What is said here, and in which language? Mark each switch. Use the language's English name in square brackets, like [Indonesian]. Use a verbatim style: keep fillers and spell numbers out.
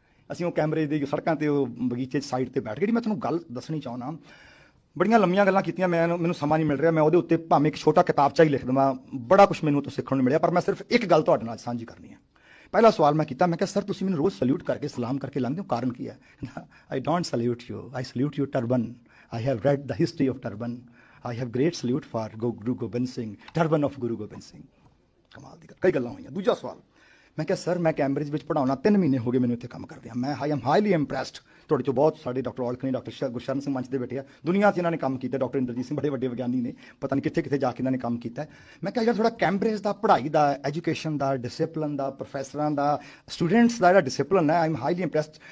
[Punjabi] ਅਸੀਂ ਉਹ ਕੈਮਰੇ ਦੀ ਸੜਕਾਂ ਤੇ ਉਹ ਬਗੀਚੇ 'ਚ ਸਾਈਡ ਤੇ ਬੈਠ ਕੇ, ਜਿਹੜੀ ਮੈਂ ਤੁਹਾਨੂੰ ਗੱਲ ਦੱਸਣੀ ਚਾਹੁੰਦਾ, ਬੜੀਆਂ ਲੰਮੀਆਂ ਗੱਲਾਂ ਕੀਤੀਆਂ, ਮੈਂ ਮੈਨੂੰ ਸਮਾਂ ਨਹੀਂ ਮਿਲ ਰਿਹਾ, ਮੈਂ ਉਹਦੇ ਉੱਤੇ ਭਾਵੇਂ ਇੱਕ ਛੋਟਾ ਕਿਤਾਬਚਾ ਹੀ ਲਿਖ ਦੇਵਾਂ, ਬੜਾ ਕੁਛ ਮੈਨੂੰ ਉੱਥੋਂ ਸਿੱਖਣ ਨੂੰ ਮਿਲਿਆ। ਪਰ ਮੈਂ ਸਿਰਫ ਇੱਕ ਗੱਲ ਤੁਹਾਡੇ ਨਾਲ ਸਾਂਝੀ ਕਰਨੀ ਹੈ। ਪਹਿਲਾ ਸਵਾਲ ਮੈਂ ਕੀਤਾ, ਮੈਂ ਕਿਹਾ ਸਰ ਤੁਸੀਂ ਮੈਨੂੰ ਰੋਜ਼ ਸਲੂਟ ਕਰਕੇ ਸਲਾਮ ਕਰਕੇ ਲੰਘਦੇ ਹੋ, ਕਾਰਨ ਕੀ ਹੈ? [English] I don't salute you, I salute you turban. I have read the history of turban. I have great salute for Guru Gobind Singh, turban of Guru Gobind Singh. [Punjabi] ਕਮਾਲ ਦੀ ਗੱਲ, ਕਈ ਗੱਲਾਂ ਹੋਈਆਂ। ਦੂਜਾ ਸਵਾਲ ਮੈਂ ਕਿਹਾ ਸਰ ਮੈਂ ਕੈਂਬਰਿਜ ਵਿੱਚ ਪੜ੍ਹਾਉਣਾ, ਤਿੰਨ ਮਹੀਨੇ ਹੋ ਗਏ ਮੈਨੂੰ ਇੱਥੇ ਕੰਮ ਕਰਦਿਆਂ। ਮੈਂ [English] I am highly impressed [Punjabi] ਤੁਹਾਡੇ 'ਚੋਂ ਬਹੁਤ ਸਾਡੇ ਡਾਕਟਰ ਔਲਖ ਨੇ, ਡਾਕਟਰ ਗੁਰਸ਼ਰਨ ਸਿੰਘ ਮੰਚ ਦੇ ਬੈਠੇ ਆ, ਦੁਨੀਆ 'ਚ ਇਹਨਾਂ ਨੇ ਕੰਮ ਕੀਤਾ, ਡਾਕਟਰ ਇੰਦਰਜੀਤ ਸਿੰਘ ਬੜੇ ਵੱਡੇ ਵਿਗਿਆਨੀ ਨੇ, ਪਤਾ ਨਹੀਂ ਕਿੱਥੇ ਕਿੱਥੇ ਜਾ ਕੇ ਇਹਨਾਂ ਨੇ ਕੰਮ ਕੀਤਾ। ਮੈਂ ਕਿਹਾ ਯਾਰ ਥੋੜ੍ਹਾ ਕੈਂਬਰਿਜ ਦਾ ਪੜ੍ਹਾਈ ਦਾ, ਐਜੂਕੇਸ਼ਨ ਦਾ, ਡਿਸਿਪਲਨ ਦਾ, ਪ੍ਰੋਫੈਸਰਾਂ ਦਾ, ਸਟੂਡੈਂਟਸ ਦਾ ਜਿਹੜਾ ਡਿਸਿਪਲਨ ਹੈ, [English] I am highly impressed.